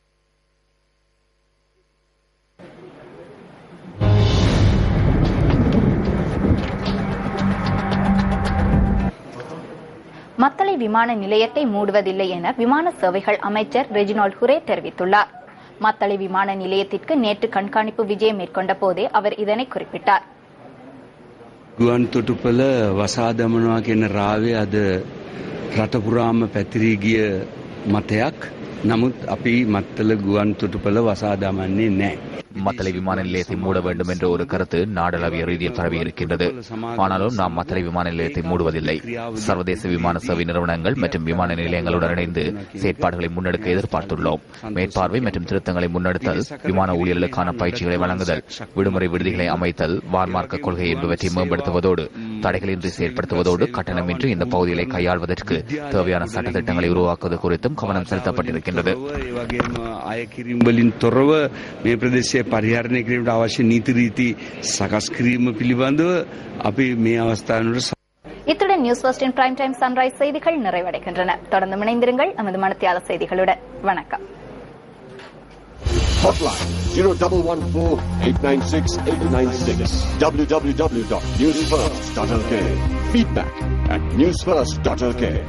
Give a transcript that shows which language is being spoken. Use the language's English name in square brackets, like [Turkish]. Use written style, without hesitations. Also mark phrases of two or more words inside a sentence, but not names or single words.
[Tamil] மத்தளை விமான நிலையத்தை மூடுவதில்லை என விமான சேவைகள் அமைச்சர் ரெஜினால்ட் ஹுரே தெரிவித்துள்ளார். மத்தளை விமான நிலையத்திற்கு நேற்று கண்காணிப்பு விஜயம் மேற்கொண்ட போதே அவர் இதனை குறிப்பிட்டார். [Sinhala] ගුවන් තොටුපළ වසා දමනවා කියන රාවය අද රට පුරාම පැතිරී ගිය මතයක්. නමුත් අපි මත්තල ගුවන් තොටුපළ වසා දමන්නේ නැහැ. [Tamil] மத்தளை விமான நிலையத்தை மூட வேண்டும் என்ற ஒரு கருத்து நாடளாவிய ரீதியில் பரவி இருக்கின்றது. ஆனாலும் நாம் மத்தளை விமான நிலையத்தை மூடுவதில்லை. சர்வதேச விமான சேவை நிறுவனங்கள் மற்றும் விமான நிலையங்களுடன் இணைந்து செயற்பாடுகளை முன்னெடுக்க எதிர்பார்த்துள்ளோம். மேற்பார்வை மற்றும் திருத்தங்களை முன்னெடுத்தல், விமான ஊழியர்களுக்கான பயிற்சிகளை வழங்குதல், விடுமுறை விடுதிகளை அமைத்தல், வான்மார்க்க கொள்கை என்பவற்றை மேம்படுத்துவதோடு தடைகளின்றி செயற்படுத்துவதோடு கட்டணமின்றி இந்த பகுதிகளை கையாள்வதற்கு தேவையான சட்டத்திட்டங்களை உருவாக்குவது குறித்தும் கவனம் செலுத்தப்பட்டிருக்கின்றது. [Sinhala] පරිහරණය කිරීමට අවශ්‍ය නීති රීති සකස් කිරීම පිළිබඳව අපි මේ අවස්ථාවේ [Tamil] இத்துடன் நியூஸ் ஃபர்ஸ்டின் பிரைம் டைம் சன்ரைஸ் செய்திகள் நிறைவடைகின்றன. தொடர்ந்து இணைந்திருங்கள் நமது மணித்தியால செய்திகளுடன். வணக்கம். [English] Hotline 0114-896-896 www.newsfirst.lk. Feedback at newsfirst.lk.